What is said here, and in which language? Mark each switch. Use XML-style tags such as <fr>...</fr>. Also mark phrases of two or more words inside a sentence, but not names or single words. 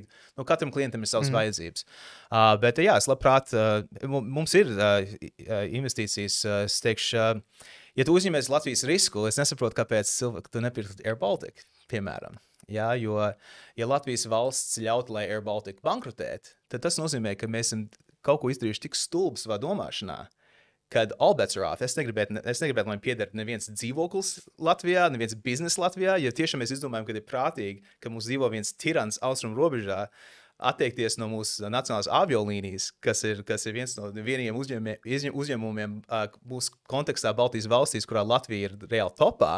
<lv>Katram klientam ir savas vajadzības. Bet jā, es labprāt, mums ir investīcijas, es teikšu, ja tu uzņemies Latvijas risku, es nesaprotu, kāpēc tu nepirkt Air Baltica, piemēram. Jā, jo, ja Latvijas valsts ļautu, lai Air Baltica bankrotēt, tad tas nozīmē, ka mēs esam kaut ko izdarījuši tik stulbi savā domāšanā, kad</lv> <en>all bets are off.</en> <lv>Es negribētu, lai man pieder neviens dzīvoklis Latvijā, neviens biznesa Latvijā, jo tiešām mēs izdomājam, ka ir prātīgi, ka mums dzīvo viens tirans austrumu robežā, atteikties no mūsu nacionālās aviolīnijas, kas ir viens no vieniem uzņēmumiem mūsu kontekstā Baltijas valstīs, kurā Latvija ir reāli topā.</lv>